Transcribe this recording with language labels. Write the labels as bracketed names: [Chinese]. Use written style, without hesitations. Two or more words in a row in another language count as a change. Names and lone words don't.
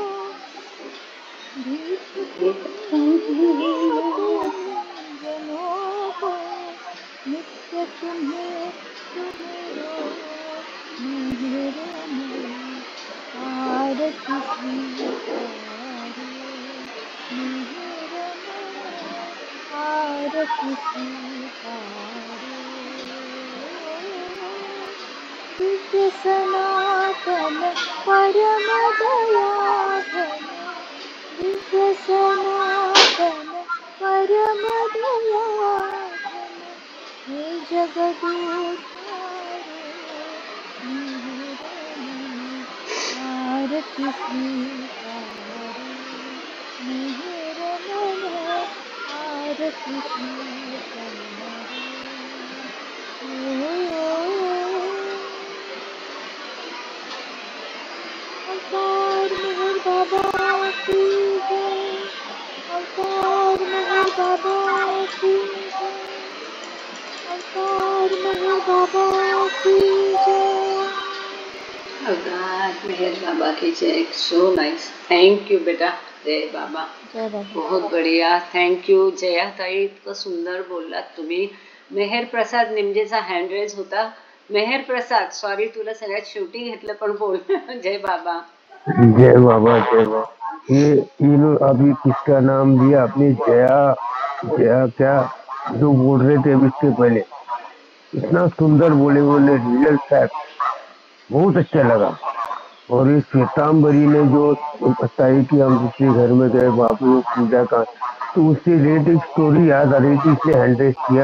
[Hindi] भीख जनों को नित्य तुम्हें तुम्हारो मेहर मन आरती स्वीकारे मेहर मन आरती स्वीकारे विश्व सनातन परम दयाघन विश्व सनातन परम दयाघन हे जगदुद्धारे मिहिर मन आरती स्वीकारे मिहिर मन आरती स्वीकारे ओ अवतार मेहर बाबा की जय अवतार मेहर बाबा की जय अवतार मेहर बाबा की जय अवतार मेहर बाबा की जय। [English] So nice, thank you [Hindi] बेटा। जय बाबा, जय बाबा। बहुत बढ़िया, [English] thank you [Marathi] जया ताई, इतकं सुंदर बोललात तुम्ही। मेहर प्रसाद निमजेचा [English] hand raise [Marathi] होता। मेहर प्रसाद, सॉरी तुला सगळ्यात शेवटी घेतलं, पण बोल। [Hindi] जय बाबा। जय बाबा जय बाबा। ये अभी किसका नाम लिया आपने? जया जया क्या जो बोल रहे थे अभी इसके पहले, इतना सुंदर बोले [English] real fact, [Hindi] बहुत अच्छा लगा। और ये श्वेतांबरी ने जो बताई कि हम दूसरे घर में गए बाबू पूजा का, तो उससे रिलेटेड स्टोरी याद आ रही थी, इसलिए हैंडरेस किया।